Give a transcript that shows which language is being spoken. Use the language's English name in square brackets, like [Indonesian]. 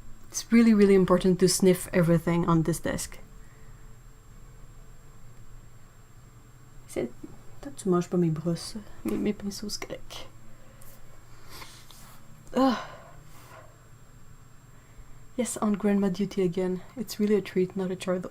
[English] It's really, really important to sniff everything on this desk. [French] Toi, tu manges pas mes brosses, mes pinceaux, c'est correct. [English] Yes, on grandma duty again. It's really a treat, not a chore though.